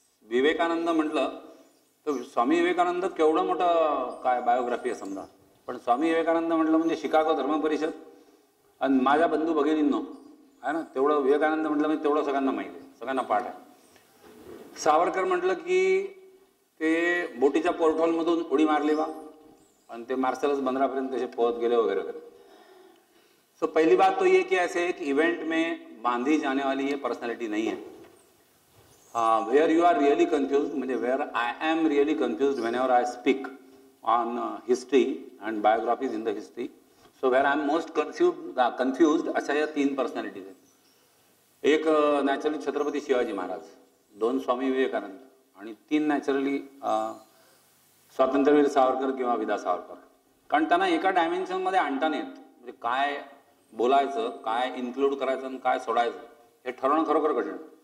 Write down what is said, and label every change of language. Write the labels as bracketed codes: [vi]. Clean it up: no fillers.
[mr] विवेकानंद म्हटलं तर स्वामी विवेकानंद केवढं मोठं काय बायोग्राफी आहे समजा, पण स्वामी विवेकानंद म्हटलं म्हणजे शिकागो धर्म परिषद आणि माझ्या बंधू भगिनींनो आहे ना, तेवढं विवेकानंद म्हटलं म्हणजे तेवढं सगळ्यांना माहिती आहे, सगळ्यांना पाठ आहे. सावरकर म्हटलं की ते बोटीच्या पोर्टहॉलमधून उडी मारली बा आणि ते मार्शलस बंदरापर्यंत तसे पोहत गेले वगैरे वगैरे. [hi] सो पहली बात तो ये कि ऐसे एक इवेंट में बांधी जाने वाली ये पर्सनैलिटी नहीं है. [en] Where you are really confused, [mr] म्हणजे [en] where I am really confused whenever I speak on history and biographies in the history. So where I am most confused [mr] अशा या तीन पर्सनॅलिटीज आहेत. एक नॅचरली छत्रपती शिवाजी महाराज, दोन स्वामी विवेकानंद आणि तीन नॅचरली स्वातंत्र्यवीर सावरकर किंवा विदा सावरकर. कारण त्यांना एका डायमेन्शनमध्ये आणता नाही येत. म्हणजे काय बोलायचं, काय इन्क्लूड करायचं आणि काय सोडायचं हे ठरवणं खरोखर कठीण.